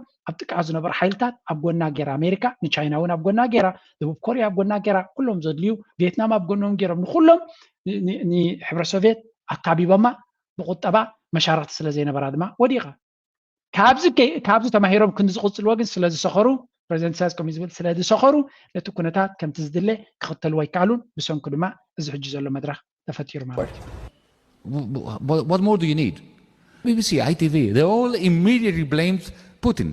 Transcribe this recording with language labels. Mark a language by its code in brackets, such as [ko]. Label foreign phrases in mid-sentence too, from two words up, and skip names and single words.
[ti] ኣብ ጥቃ ዝነበሩ ሓይልታት ኣብ ጎና ጌራ ኣሜሪካ ንቻይና እውን ኣብ ጎና ጌራ ደቡብ ኮርያ ኣብ ጎና ጌራ ኩሎም ዘድልዩ ቪየትናም ኣብ ጎኖም ጌሮም ንኩሎም ንሕብረ ሶቪየት ኣካቢቦማ ብቁጠባ መሻርክቲ ስለ ዘይነበራ ድማ ወዲቓ ካብዚ ተማሂሮም ክንዲ ዝቕፅልዎ ግን ስለ ዝሰኸሩ ፕሬዚደንት ኢሳያስ ከም ዝብል ስለ ዝሰኸሩ ነቲ ኩነታት ከምቲ ዝድለ ክኽተልዎ ይከኣሉን ብሰንኩ ድማ እዚ ሕጂ ዘሎ መድረኽ ተፈጢሩ ማለት እዩ [en] What more do you need? BBC, ITV, they all immediately blamed Putin.